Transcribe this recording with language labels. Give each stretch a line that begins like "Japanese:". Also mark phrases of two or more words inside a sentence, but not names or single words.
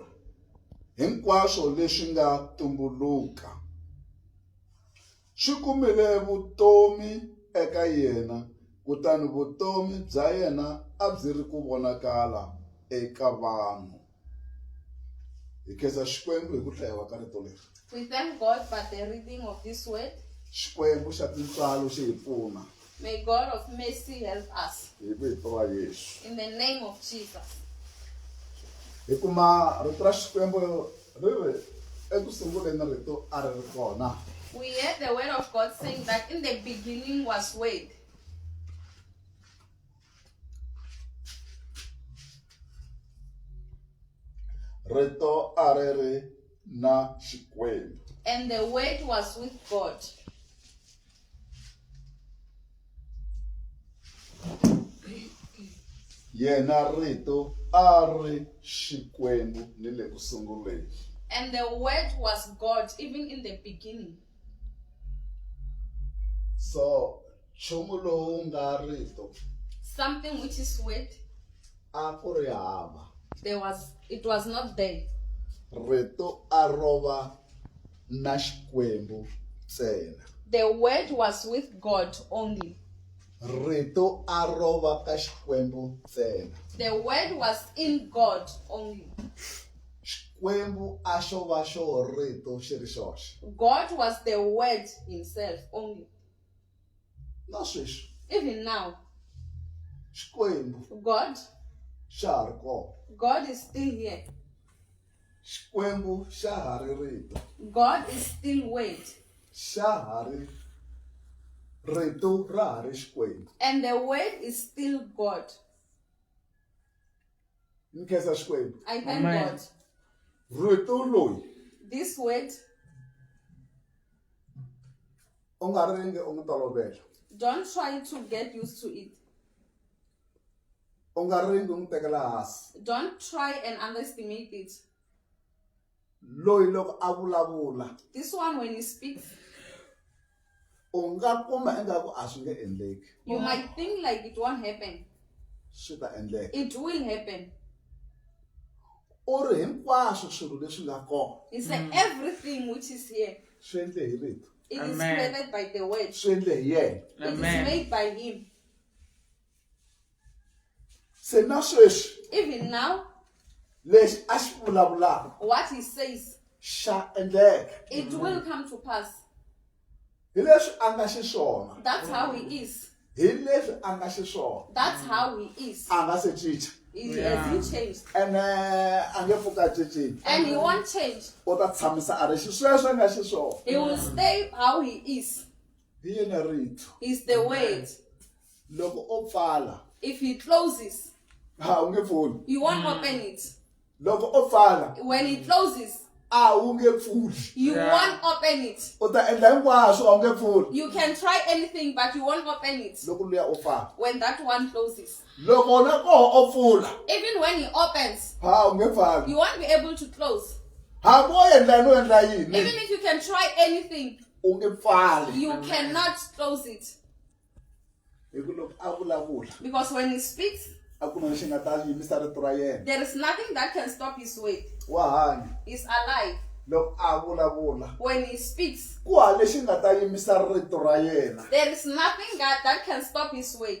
Tsonga: Hinkwaswo leswi nga tumbuluka swi kumile vutomi eka yena, kutani vutomi bya yena a byi ri ku vonakala eka vanhu. Hi khensa Xikwembu hi ku hlayiwa ka rito leri.
English: We thank God for the reading of this word.
Tsonga: Xikwembu xa tintswalo xi hi pfuna.
English: May God of mercy help us.
Tsonga: Hi vito ra Yesu.
English: In the name of Jesus.
Tsonga: Hi kuma rito ra Xikwembu ri ri eku sunguleni rito a ri ri kona.
English: We heard the word of God saying that in the beginning was Word.
Tsonga: Rito arere na Xikwembu.
English: And the Word was with God.
Tsonga: Yena rito ari Xikwembu ni le ku sunguleni.
English: And the Word was God even in the beginning.
Tsonga: So nchumu lowu nga rito
English: Something which is Word,
Tsonga: a ku ri hava.
English: it was not there.
Tsonga: Rito a rova na Xikwembu ntsena.
English: The Word was with God only.
Tsonga: Rito a rova ka Xikwembu ntsena.
English: The Word was in God only.
Tsonga: Xikwembu a xo va xo rito xi ri xoxe.
English: God was the Word himself only.
Tsonga: Na sweswi
English: Even now,
Tsonga: Xikwembu
English: God
Tsonga: xa ha ri kona.
English: God is still here.
Tsonga: Xikwembu xa ha ri rito.
English: God is still Word.
Tsonga: Xa ha ri rito ra ha ri Xikwembu.
English: And the Word is still God.
Tsonga: Ni khensa Xikwembu.
English: I thank Amen. God.
Tsonga: Rito loyi
English: This Word,
Tsonga: u nga ringi u n'wi tolovela.
English: don't try to get used to it.
Tsonga: U nga ringi u n'wi tekela hansi.
English: Don't try and underestimate it.
Tsonga: Loyi loko a vulavula
English: This one, when he speaks,
Tsonga: u nga kuma ingaku a swi nge endleki.
English: you might think like it won't happen.
Tsonga: Swi ta endleka.
English: It will happen.
Tsonga: U ri hinkwaswo swilo leswi nga kona
English: He said everything which is here,
Tsonga: swi endle hi rito.
English: it is Amen. created by the Word.
Tsonga: Swi endle hi yena.
English: It is Amen. made by Him.
Tsonga: Se na sweswi
English: Even now,
Tsonga: lexi a xi vulavulaka
English: what He says,
Tsonga: xa endleka.
English: it will come to pass.
Tsonga: Hi leswi a nga xiswona.
English: That's how He is.
Tsonga: Hi leswi a nga xiswona.
English: That's how He is.
Tsonga: A nga se cinca.
English: Has He changed?
Tsonga: Ene a nge pfuki a cincile.
English: And He won't change.
Tsonga: U ta tshamisa a ri xisweswo a nga xiswona.
English: He will stay how He is.
Tsonga: Hi yena rito.
English: He's the Word.
Tsonga: Loko o pfala
English: If He closes,
Tsonga: a wu nge pfuli.
English: you won't open it.
Tsonga: Loko o pfala
English: When He closes,
Tsonga: a wu nge pfuli.
English: you won't open it.
Tsonga: U ta endla hinkwaswo a wu nge pfuli.
English: You can try anything, but you won't open it
Tsonga: Loko luya o pfala.
English: when that one closes.
Tsonga: Loko na koho o pfula
English: Even when He opens,
Tsonga: a wu nge pfali.
English: you won't be able to close.
Tsonga: Hambi o endla no endla
English: Even
Tsonga: yini
English: if you can try anything,
Tsonga: u nge pfali.
English: you cannot close it.
Tsonga: Hi ku loko a vulavula
English: Because when He speaks,
Tsonga: a ku na lexi nga ta yimisa rito ra yena.
English: there is nothing that can stop His way.
Tsonga: Wa hanya.
English: He's alive.
Tsonga: Loko a vulavula
English: When He speaks,
Tsonga: ku ha lexi nga ta yimisa rito ra yena.
English: there is nothing that can stop His way.